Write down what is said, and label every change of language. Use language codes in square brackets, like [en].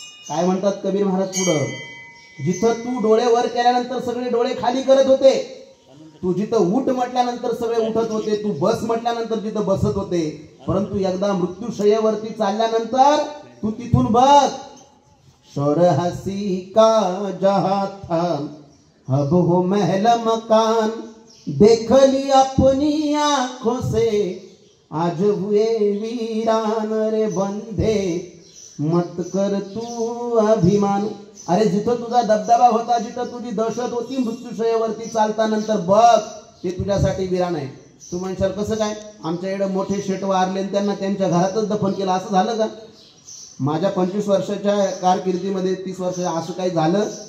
[mr] काय म्हणतात कबीर महाराज पुढं? जिथं तू डोळे वर केल्यानंतर सगळे डोळे खाली करत होते, तू जिथं उठ म्हटल्यानंतर सगळे उठत होते, तू बस म्हटल्यानंतर तिथं बसत होते, परंतु एकदा मृत्यूशय्येवरती चालल्यानंतर तू तिथून बघ. [hi] शोर हसी का जहा था, अब हो महल मकान, देख ली अपनी आंखों से, आज हुए वीरान रे बंधे, मत कर तू अभिमान. [mr] अरे जिथं तुझा दबदबा होता, जिथं तुझी दहशत होती मृत्यूशय्येवरती चालतानंतर बघ, ते तुझ्यासाठी वीरान आहे. तू म्हणशाल कसं काय? आमच्या इकडे मोठे शेट वारले आणि त्यांना त्यांच्या घरातच दफन केलं, असं झालं का? माझ्या 25 वर्षाच्या कारकिर्दीमध्ये 30 वर्ष असं काही झालं?